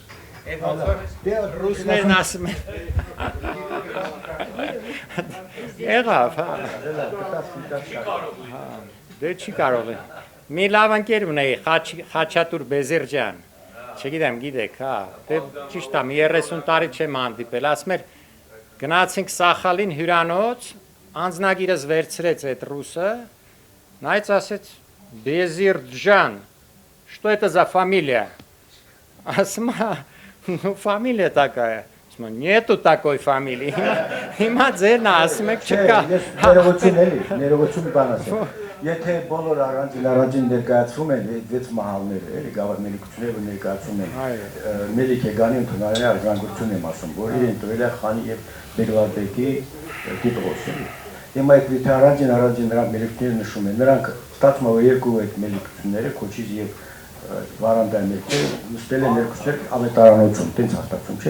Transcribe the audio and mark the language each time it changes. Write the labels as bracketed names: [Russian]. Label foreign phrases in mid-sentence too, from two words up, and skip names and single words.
[Armenian] Ռուսներն ասում են։ Եղավ, հա։ Դե չի կարող է։ Մի լավ ընկեր ունեի, Խաչատուր Բեզերջյան։ Չգիտեմ, գիտեք, հա։ Դե ճիշտ է, մի 30 տարի չեմ հանդիպել, ասում էր գնացինք Սախալին հյուրանոց, անձնագիրս վերցրեց այդ ռուսը, նայեց ասեց Բեզերջյան, [Russian] что это за фамилия? [Armenian] Ասում է, [Russian] ну фамилия такая. Нету такой фамилии. [Armenian] Հիմա ձերն ասում եք չկա։ Ներողություն բան ասեմ։ Եթե բոլոր առանձին ներկայացվում են այդ 6 մահալները, էլի գավառ մելիքությունները ներկայացում են։ Մելիք Եգանի ընդունարանի արձանագրություն եմ ասում, որ իրեն տվել է Խանի եւ Բեգլարբեկի տիտղոսը։ Հիմա այդ եթե առանձին նրանք մելիքները նշում են, նրանք ստացվում է որ երկու այդ մելիքությունները Քոչիզ եւ Վարանդայի մեկը նստել են երկուսներ ավետարանոցում, տենց հաստատվում, չէ։